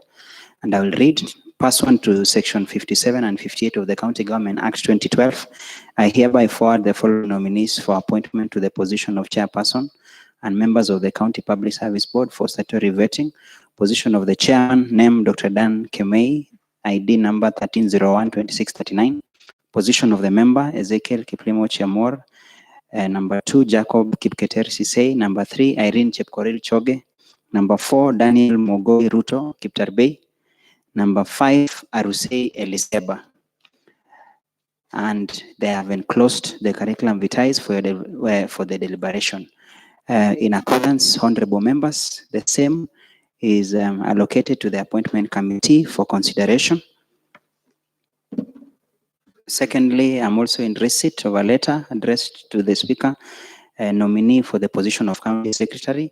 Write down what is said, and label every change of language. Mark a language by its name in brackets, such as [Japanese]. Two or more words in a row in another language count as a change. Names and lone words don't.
[English] And I will read, pursuant to Section 57 and 58 of the County Government Act 2012, I hereby forward the following nominees for appointment to the position of chairperson and members of the County Public Service Board for statutory vetting. Position of the chairman, name Dr. Dan Kemei, ID number 1301-2639. Position of the member, Ezekiel Kiplimo Chiamor. Number 2, Jacob Kipketer Sisei. Number 3, Irene Chepkoril Choge. Number 4, Daniel Mogoi Ruto Kiptarbei. Number 5, Arusei Eliseba. And they have enclosed the curriculum vitae for the deliberation. In accordance, honorable members, the same is allocated to the appointment committee for consideration. Secondly, I'm also in receipt of a letter addressed to the Speaker, a nominee for the position of County Secretary.